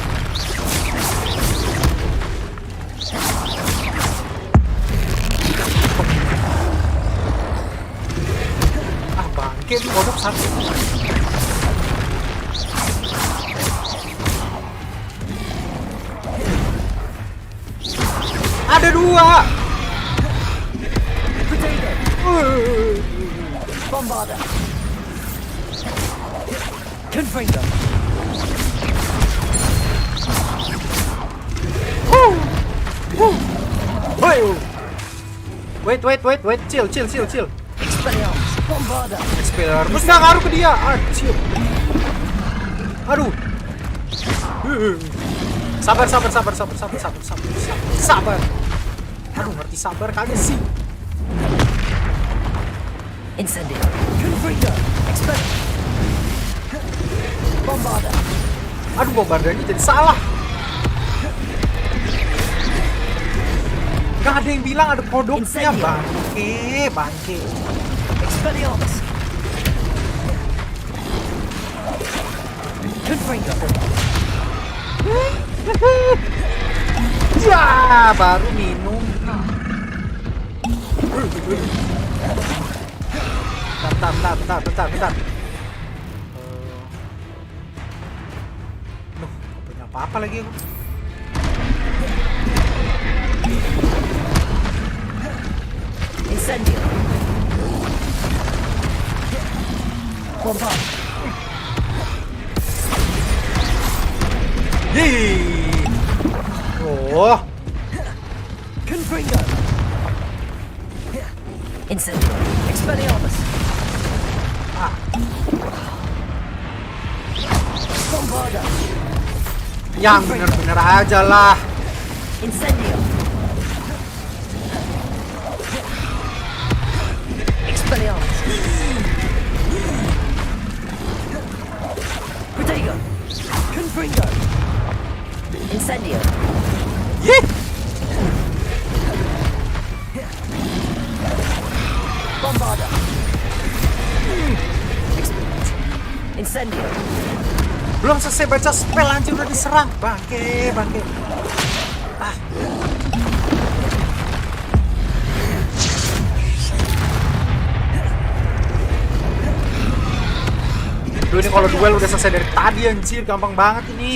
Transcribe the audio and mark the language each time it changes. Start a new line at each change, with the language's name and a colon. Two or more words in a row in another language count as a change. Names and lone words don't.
Indonesian: Ah, bangke ini kodok satu. Ada dua. Bombarda. Confringo.
English: Wait, chill.
Indonesian: Expelliarmus. Bombarda. Expelliarmus nggak ngaruh ke dia. Chill. Aduh. Sabar. Aduh, ngerti sabar kagak sih? Incendio. Confringo. Expelliarmus. Bombarda. Aduh, bombardanya jadi salah. Gak ada yang bilang ada kodoknya, bangke. Expelliarmus. Confringo. Ya, baru minum. Bentar. Duh, gak punya apa-apa lagi aku. Incendio. Bombard. Yeay. Oh. Confringo. Incendio. Expelliarmus. Bombarda. Yang bener-bener aja lah. Incendio. Expelliarmus. Protego. Confringo. Incendio. Yeay. Bombarda. Incendio. Belum selesai baca spell anjir udah diserang. Bangke. Ah. Duh, ini kalau duel udah selesai dari tadi anjir, gampang banget ini.